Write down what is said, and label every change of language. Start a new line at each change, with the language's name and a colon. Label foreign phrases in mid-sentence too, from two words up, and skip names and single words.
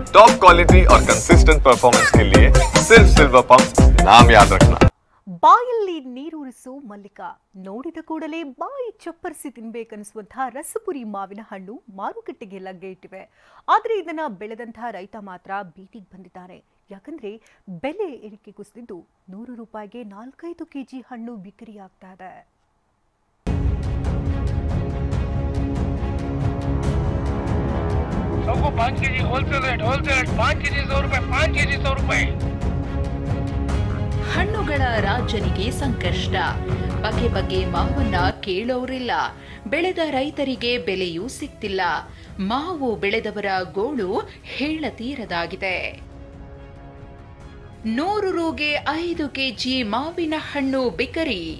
English: top quality
Hindi: और
English: consistent performance
Hindi: के लिए सिर्फ सिल्वर पंप नाम याद रखना।
Kannada: ಬಾಯಲ್ಲಿ ನೀರೂರಿಸೋ ಮಲ್ಲಿಕ ನೋಡಿದ ಕೂಡಲೇ ಬಾಯಿ ಚಪ್ಪರಿಸಿ ತಿನ್ಬೇಕನ್ನಿಸುವಂತಹ ರಸಪುರಿ ಮಾವಿನ ಹಣ್ಣು ಮಾರುಕಟ್ಟೆಗೆ ಲಗ್ಗೆ ಇಟ್ಟಿವೆ. ಆದರೆ ಇದನ್ನ ಬೆಳೆದಂತಹ ರೈತ ಮಾತ್ರ ಬೀದಿಗೆ ಬಂದಿದ್ದಾರೆ. ಯಾಕಂದ್ರೆ ಬೆಲೆ ಏರಿಕೆ ಕುಸಿದಿದ್ದು 100 ರೂಪಾಯಿಗೆ 4-5 ಕೆಜಿ ಹಣ್ಣು ಬಿಕ್ರಿಯಾಗ್ತಾ ಇದೆ.
Hindi: सबको 5 केजी
English: wholesale rate
Hindi: 5 केजी 100 रुपए 5 केजी 100 रुपए।
Kannada: ಹಣ್ಣುಗಳ ರಾಜನಿಗೆ ಸಂಕಷ್ಟ. ಬಗೆ ಬಗೆ ಮಾವನ್ನ ಕೇಳೋರಿಲ್ಲ. ಬೆಳೆದ ರೈತರಿಗೆ ಬೆಲೆಯೂ ಸಿಗ್ತಿಲ್ಲ. ಮಾವು ಬೆಳೆದವರ ಗೋಳು ಹೇಳತೀರದಾಗಿದೆ. 100 ರೂಗೆ 5 ಕೆಜಿ ಮಾವಿನ ಹಣ್ಣು ಬಿಕರಿ.